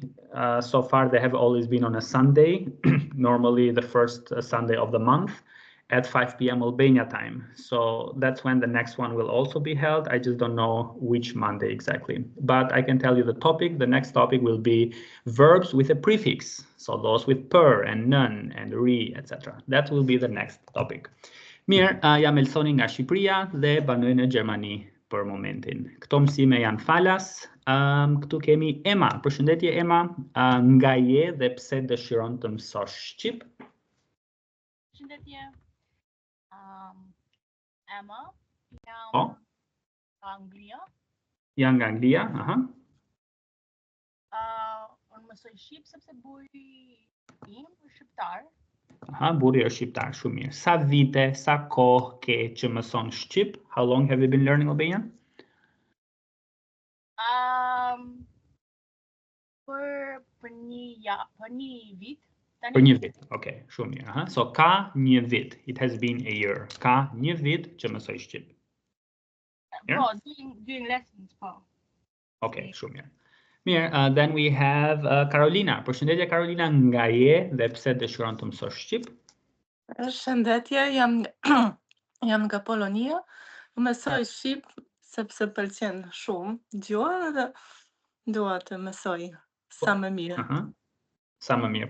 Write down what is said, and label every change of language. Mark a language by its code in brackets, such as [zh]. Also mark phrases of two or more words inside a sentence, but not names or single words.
[en] So far, they have always been on a Sunday, normally the first Sunday of the month at 5 p.m. Albania time. So that's when the next one will also be held. I just don't know which Monday exactly. But I can tell you the topic. The next topic will be verbs with a prefix. So those with per and none and re, etc. That will be the next topic. [sq] Mirë, jam Elsoni nga Shqipëria dhe banoj në Gjermani për momentin. Këto mësime janë falas. Këtu kemi Emma. Përshëndetje Emma. Nga je dhe pse dëshiron të mësosh shqip? Përshëndetje. Emma. Jam nga Anglia. Jam nga Anglia, aha. Unë mësoj shqip sepse burri im është shqiptar. Aha, burri është shqiptar, shumë mirë. Sa vite, sa kohë ke që mëson shqip? [en] How long have you been learning Albanian? [sq] Për një vit. Për një vit, okay, shumë mirë. Aha. So ka një vit, [en] it has been a year. [sq] Ka një vit që mësoj shqip. Po, [en] doing lessons, [sq] po. Okay, shumë mirë. Mirë, [en] then we have Carolina. [sq] Përshëndetje Carolina, nga je dhe pse dëshiron të mësosh shqip? Përshëndetje, jam nga Polonia. Mësoj shqip sepse pëlqen shumë gjuha dhe dua të mësoj sa më mirë. Sa më mirë.